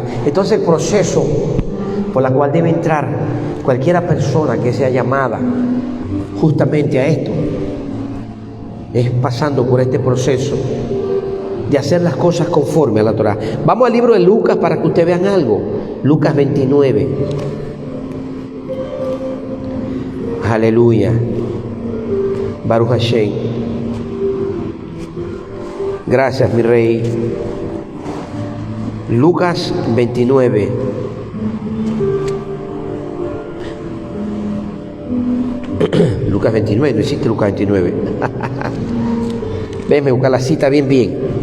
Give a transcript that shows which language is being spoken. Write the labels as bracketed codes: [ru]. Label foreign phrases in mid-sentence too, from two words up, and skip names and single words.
[es] Entonces el proceso por el cual debe entrar cualquiera persona que sea llamada justamente a esto es pasando por este proceso de hacer las cosas conforme a la Torah. Vamos al libro de Lucas para que ustedes vean algo. Lucas 29. Aleluya. [he] ברוך השם. [es] Gracias, mi rey. Lucas 29. Lucas 29, no existe Lucas 29. Venme a buscar la cita bien.